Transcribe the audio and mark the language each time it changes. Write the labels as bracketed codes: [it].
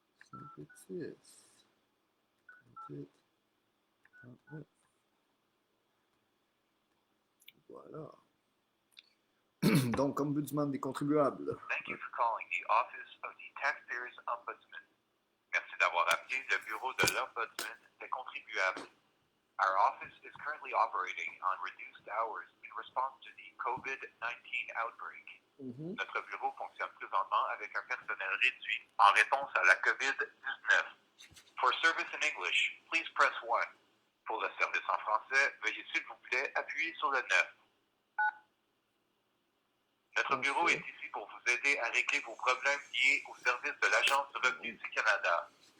[fr] 5,6. 38. 39. Voilà. Donc, ombudsman des contribuables. [en] Thank you for calling the Office of the Taxpayers Ombudsman. [fr] Merci d'avoir appelé le bureau de l'Ombudsman des contribuables. [en] Our office is currently operating on reduced hours in response to the COVID-19 outbreak. [fr] Notre bureau fonctionne présentement avec un personnel réduit en réponse à la COVID-19. [en] For service in English, please press 1. [fr] Pour le service en français, veuillez s'il vous plaît appuyer sur le 9. Notre bureau est ici pour vous aider à régler vos problèmes liés au service de l'Agence du revenu du Canada.